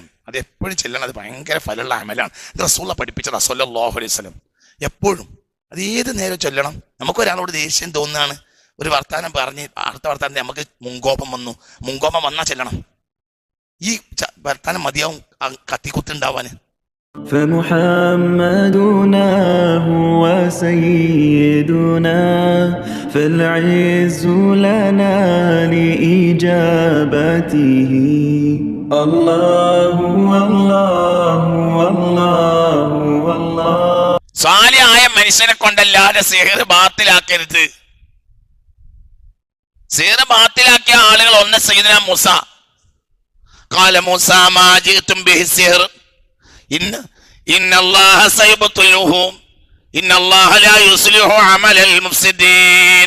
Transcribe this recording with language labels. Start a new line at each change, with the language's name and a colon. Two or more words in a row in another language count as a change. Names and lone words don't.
Malayalam: അത് എപ്പോഴും ചെല്ലണം. അത് ഭയങ്കര ഫലമുള്ള അമലാണ്. ഇത് റസൂലുള്ള പഠിപ്പിച്ചതാ
Arabic: صلى الله عليه وسلم.
Malayalam: എപ്പോഴും അത് ഏത് നേരം ചൊല്ലണം. നമുക്ക് ഒരാളോട് ദേഷ്യം തോന്നുകയാണ്, ഒരു വർത്താനം പറഞ്ഞ് അടുത്ത വർത്താനം നമുക്ക് മുൻകോപം വന്നാൽ ചെല്ലണം. ഈ വർത്താനം മതിയാവും കത്തിക്കുത്തുണ്ടാവാന്.
Arabic: فمحمدنا هو سيدنا فالعز لنا لإجابته الله والله والله والله.
Malayalam: സാലിഹായ മനുഷ്യനെ കൊണ്ടല്ലാതെ സിഹ്ർ ബാത്തിലാക്കരുത്. സിഹ്ർ ബാത്തിലാക്കിയ ആളുകൾ ഒന്ന്
Arabic: سيدنا موسى. قال موسى ما جئتم به السحر إن الله سيبطله إن الله لا يصلح عمل المفسدين.